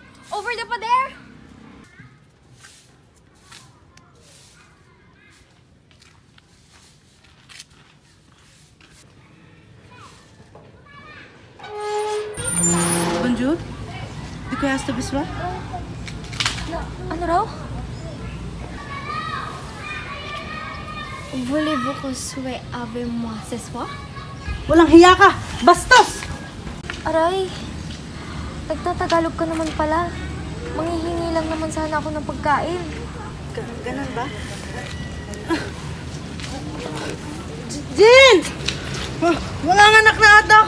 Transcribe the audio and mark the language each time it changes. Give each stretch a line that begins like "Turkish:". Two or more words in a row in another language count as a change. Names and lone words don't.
English: Over the pader!
French: Bonjour. De quoi est-ce que besoin?
Filipino: Ano raw?
French: Voulez-vous que soit avec moi ce soir?
Filipino: Walang hiya ka! Bastos! Aray, nagtatagalog ka naman pala. Manghihingi lang naman sana ako ng pagkain. Ganun ba? Jin! Walang anak na ata ako!